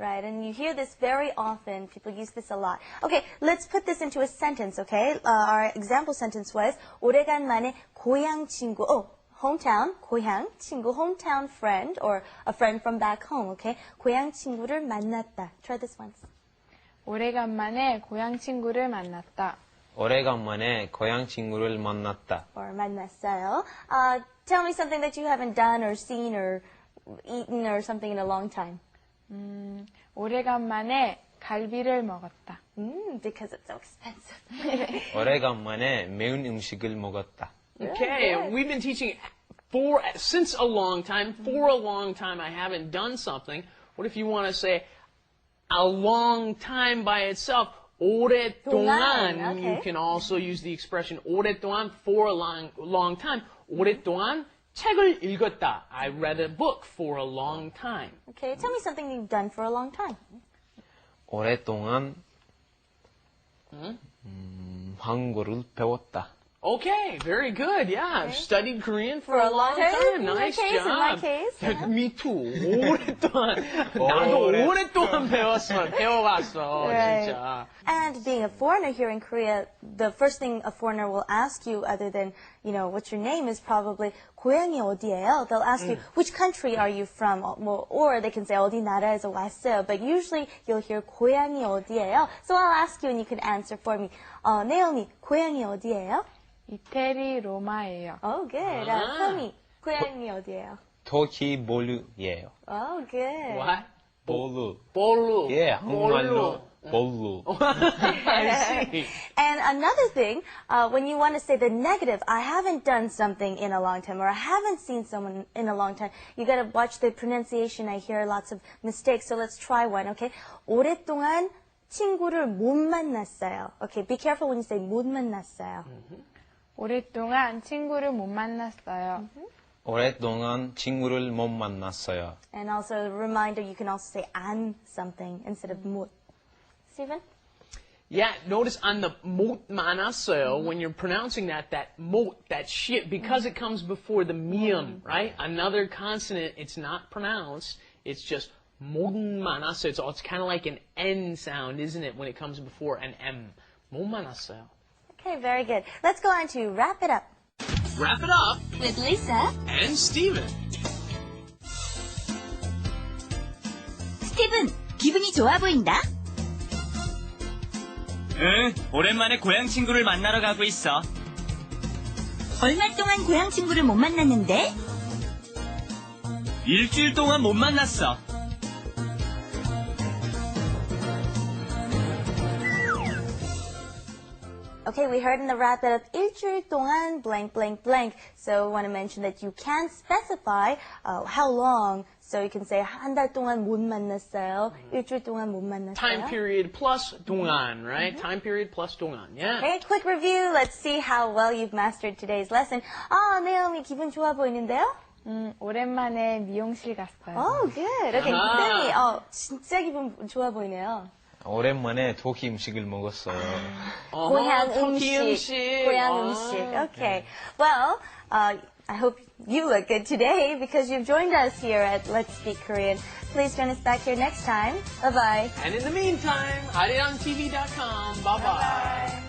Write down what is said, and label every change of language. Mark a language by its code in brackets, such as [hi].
[en] Right, and you hear this very often. People use this a lot. Okay, let's put this into a sentence, okay? Our example sentence was [ko] 오래간만에 고향 친구, [en] hometown, [ko] 고향 친구, [en] hometown friend, or a friend from back home, okay? [ko] 고향 친구를 만났다. [en] Try this once. [ko] 오래간만에 고향 친구를 만났다. 오래간만에 고향 친구를 만났다. [en] Or 만났어요. Tell me something that you haven't done or seen or eaten or something in a long time. [ko] 오래간만에 갈비를 먹었다. [en] Because it's so expensive. [ko] 오래간만에 매운 음식을 먹었다. [en] Okay, we've been teaching since a long time. For a long time, I haven't done something. What if you want to say a long time by itself? [ko] 오랫동안. 동안, okay. [en] You can also use the expression 오랫동안 for a long time. [ko] 오랫동안 책을 읽었다. [en] I read a book for a long time. Okay, tell me something you've done for a long time. [ko] 오랫동안 한국어를 배웠다. [en] Okay, very good. Yeah, I've studied Korean for a long time. time. In my Nice case, job. in my case, Yeah, me too. 오랫동안. [ko] 나도 오랫동안 배워봤어, [en] Right. [ko] 진짜. [en] And being a foreigner here in Korea, the first thing a foreigner will ask you, other than, what's your name, is probably [ko] 고향이 어디예요? [en] They'll ask you, which country are you from? Or they can say [ko] 어디 나라에서 왔어요. [en] But usually you'll hear [ko] 고향이 어디예요? [en] So I'll ask you and you can answer for me. [ko] Naomi, 고향이 어디예요? 이태리 로마예요. [en] Oh, good. [ko] Tommy, 고향이 어디예요? 토키볼루예요. [en] Oh, good. What? [ko] 볼루. 볼루. 예, 한국말로 볼루. [en] I see. And another thing, when you want to say the negative, I haven't done something in a long time, or I haven't seen someone in a long time, you got to watch the pronunciation. I hear lots of mistakes, so let's try one, okay? [ko] 오랫동안 친구를 못 만났어요. [en] Okay, be careful when you say [ko] 못 만났어요. 오랫동안 친구를 못 만났어요. 오랫동안 친구를 못 만났어요. [en] And also a reminder, you can also say 안 something instead of 못. Stephen? Yeah, notice on the [ko] 못 만났어요, [en] when you're pronouncing that 못, that shit, because it comes before the mium, right? Another consonant, it's not pronounced, it's just [ko] 못 만났어요. [en] It's kind of like an N sound, isn't it, when it comes before an M. [ko] 못 만났어요. [en] Okay, very good. Let's go on to wrap it up. Wrap it up with Lisa. and Steven. [ko] 스티븐, 기분이 좋아 보인다. 응, 오랜만에 고향 친구를 만나러 가고 있어. 얼마 동안 고향 친구를 못 만났는데? 일주일 동안 못 만났어. [en] Okay, we heard in the wrap it up, [ko] 일주일 동안 [en] blank, blank, blank. So we want to mention that you can specify how long. So you can say [ko] 한 달 동안 못 만났어요. 일주일 동안 못 만났어요. [en] Time period plus 동안, right? Time period plus 동안, yeah. Okay, quick review. Let's see how well you've mastered today's lesson. [ko] 네오미 기분 좋아 보이는데요? 오랜만에 미용실 갔어요. [en] Oh, good. [ko] Okay, 쌤이 진짜 기분 좋아 보이네요. 오랜만에 토끼 음식을 먹었어요. 고향 터키 음식. 음식. 고향 음식. Okay. [en] Well, I hope you look good today because you've joined us here at Let's Speak Korean. Please join us back here next time. Bye-bye. And in the meantime, arirangtv.com. Bye-bye.